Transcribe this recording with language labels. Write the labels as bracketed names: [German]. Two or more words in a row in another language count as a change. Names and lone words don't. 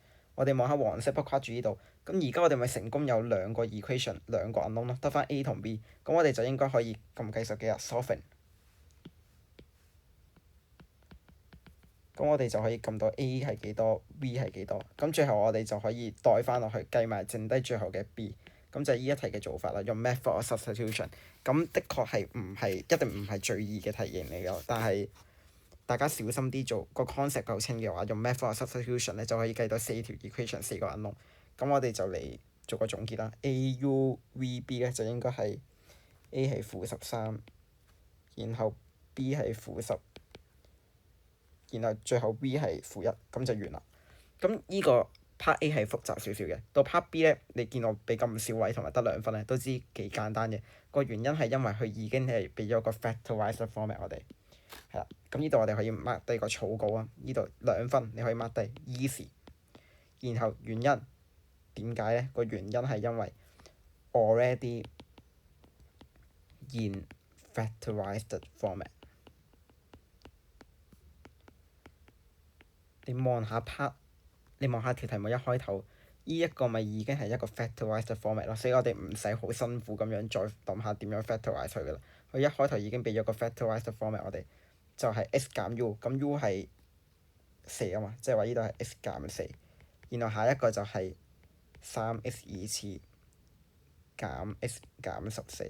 [Cantonese] 我哋望下黃色筆框住呢度，咁而家我哋咪成功有兩個 equation， 兩個 unknown 咯，得翻 A 同 B， 咁我哋就應該可以撳計數機啦 solving。咁我哋就可以撳到 A 係幾多 ，B 係幾多，咁最後我哋就可以代翻落去計埋剩低最後嘅 B， 咁就係呢一題嘅做法啦。 [English] 用 method of substitution， [Cantonese] 咁的確係一定唔係最易嘅題型嚟㗎，但係大家小心啲做，個 concept 夠清嘅話，用 [English] method of substitution [Cantonese] 咧就可以計到4條 equation， 4個 unknown。咁我哋就嚟做個總結啦。AUVB 咧就應該係 A 係-13，然後 B 係-10。然後最後 B 係-1，咁就完啦。咁呢個 part A 係複雜少少嘅，到 part B 咧，你見我俾咁少位同埋得2分咧，都知幾簡單嘅。個原因係因為佢已經係俾咗個 [English] factorized format [Cantonese] 我哋，係啦。咁呢度我哋可以 mark 低個草稿啊，呢度2分你可以 mark 低 easy。然後原因點解咧？個原因係因為 [English] already in factorized format。 [Cantonese] 你望下條題目一開頭，呢一個咪已經係一個 [English] factorized format [Cantonese] 咯，所以我哋唔使好辛苦咁樣再諗下點樣 factorize 佢噶啦。佢一開頭已經俾咗個 [English] factorized format [Cantonese] 我哋，就係 x 減 u， 咁 u 係4啊嘛，即係話呢度係 x 減4，然後下一個就係 3x2 次減 x 減14。